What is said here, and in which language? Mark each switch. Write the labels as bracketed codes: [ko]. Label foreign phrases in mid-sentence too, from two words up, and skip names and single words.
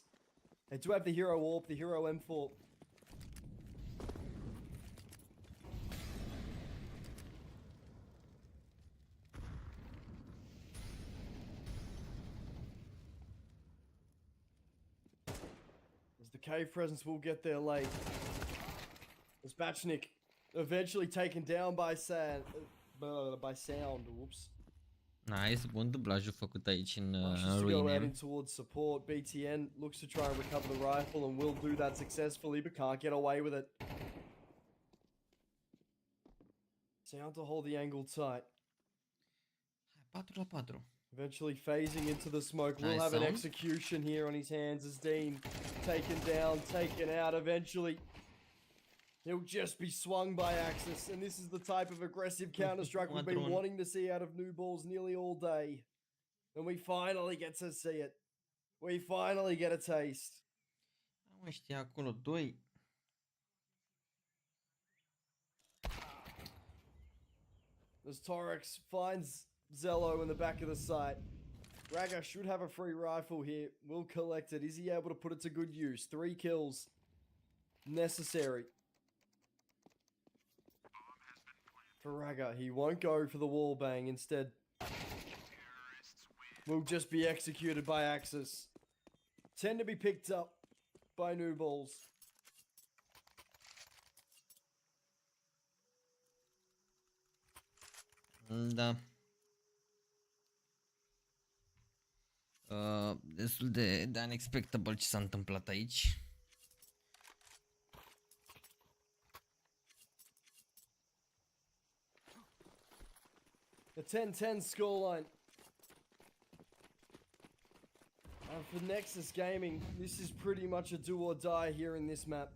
[en] They do have the hero AWP, the hero M4. As the cave presence will get there late. As Batchnik eventually taken down by Sound. Whoops. Nice, [ro] bun dublajul făcut aici în ruine. [en] Towards support. BTN looks to try and recover the rifle and will do that successfully, but can't get away with it. Sound to hold the angle tight. 4-4. Eventually phasing into the smoke. We'll have an execution here on his hands as Dean taken down, taken out. Eventually, he'll just be swung by Axis, and this is the type of aggressive counter-strike we've been wanting to see out of NBALLS nearly all day. And we finally get to see it. We finally get a taste. [ro] Mă, știa acolo 2. [en] As Torex finds Xellow in the back of the site. Ragga should have a free rifle here. Will collect it. Is he able to put it to good use? 3 kills necessary for Ragga. He won't go for the wall bang. Instead, will just be executed by Axis. 10 to be picked up by NBALLS. [ro] Da. Destul de unexpectable ce s-a întâmplat aici. [en] A 10-10 scoreline. For Nexus Gaming, this is pretty much a do or die here in this map.